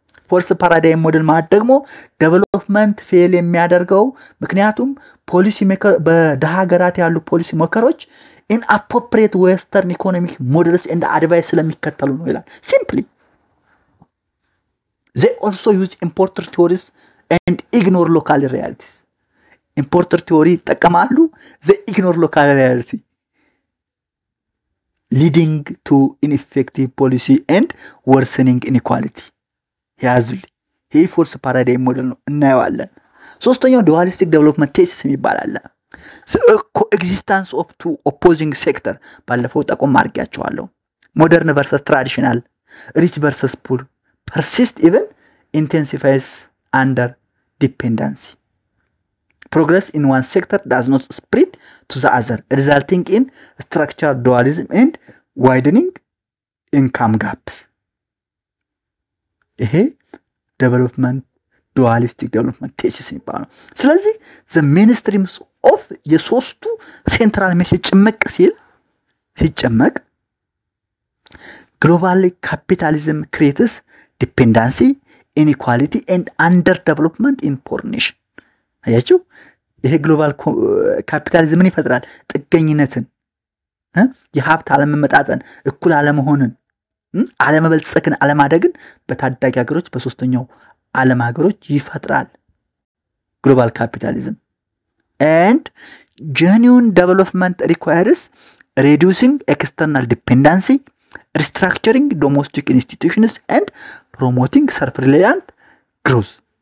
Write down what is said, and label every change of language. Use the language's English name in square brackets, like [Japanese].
[Amharic] ፎርስ ፓራዳይም ሞዴል ማለት ደግሞ ዴቨሎፕመንት ፌል የሚያደርገው ምክንያቱም ፖሊሲ ሜከር በደሃ ሀገራት ያሉ ፖሊሲ ሜከሮች [English] inappropriate western economic models and advice [Amharic] ስለሚከተሉ ነው ይላል። [English] simply they also use importer theories and ignore local realities. importer theory [Amharic] ይጠቀማሉ [English] they ignore local reality leading to ineffective policy and worsening inequality. [Amharic] ያዙልኝ ይሄ ፎርስ ፓራዳይም ሞዴል ነው እናየዋለን። ሶስተኛው ዱዋሊስቲክ ዴቨሎፕመንት ቴሲስ የሚባል አለ። [English] coexistence of two opposing sector [Amharic] ባለፈው ጠቆም አድርጌያቸዋለሁ። [English] modern versus traditional, rich versus poor persist even intensifies under dependency. Progress in one sector does not spread to the other, resulting in structural dualism and widening income gaps. ይሄ ዴቨሎፕመንት ዱዋሊስቲክ ዴቨሎፕመንት ቴሲስ የሚባለው። ስለዚህ the mainstreams of የሶስቱ ሴንትራል ሜሴጅ ሲጨመቅ global capitalism creates dependency, inequality and underdevelopment in poor nation. [Amharic] አያችሁ ይሄ ግሎባል ካፒታሊዝምን ይፈጥራል። ጥገኝነትን የሀብት አለመመጣጠን እኩል አለመሆንን አለመበልጸግን አለማደግን በታዳጊ ሀገሮች በሶስተኛው ዓለም ሀገሮች ይፈጥራል ግሎባል ካፒታሊዝም። [English] and genuine development requires reducing external dependency, restructuring domestic institutions and promoting self-reliant growth.